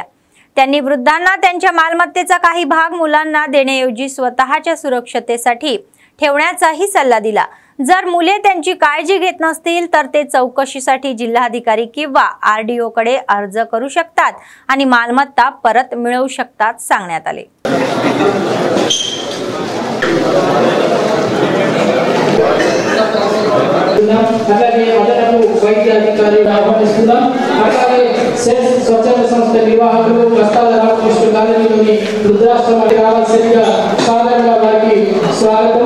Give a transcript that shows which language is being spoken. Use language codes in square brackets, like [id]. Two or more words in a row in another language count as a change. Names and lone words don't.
[mr] त्यांनी वृद्धांना त्यांच्या मालमत्तेचा काही भाग मुलांना देण्याऐवजी स्वतःच्या सुरक्षतेसाठी ठेवण्याचाही सल्ला दिला. जर मुले त्यांची काळजी घेत नसतील तर ते चौकशीसाठी जिल्हाधिकारी किंवा आरडीओ कडे अर्ज करू शकतात आणि मालमत्ता परत मिळवू शकतात सांगण्यात आले. [te] అలాగే అదనపు వైద్య అధికారులు ఆహ్వానిస్తున్నాం. అలాగే సెన్స్ స్వచ్ఛంద సంస్థ నిర్వాహకులు కష్టాల రామకృష్ణ కాలనీలోని వృద్ధాశ్రమానికి రావాల్సిందిగా సాధారణంగా వారికి స్వాగతం.